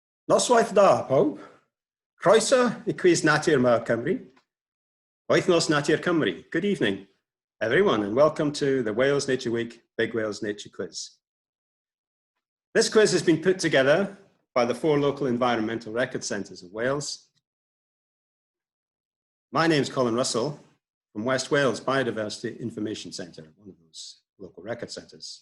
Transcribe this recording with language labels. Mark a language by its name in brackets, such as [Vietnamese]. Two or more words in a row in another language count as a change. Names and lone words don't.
[Welsh] Noswaith da, pawb. Croeso I Quiz Natur Ma Cymru. Wythnos Natur Cymru. [English] Good evening, everyone, and welcome to the Wales Nature Week Big Wales Nature Quiz. This quiz has been put together by the 4 local environmental record centres of Wales. My name's Colin Russell from West Wales Biodiversity Information Centre, one of those local record centres.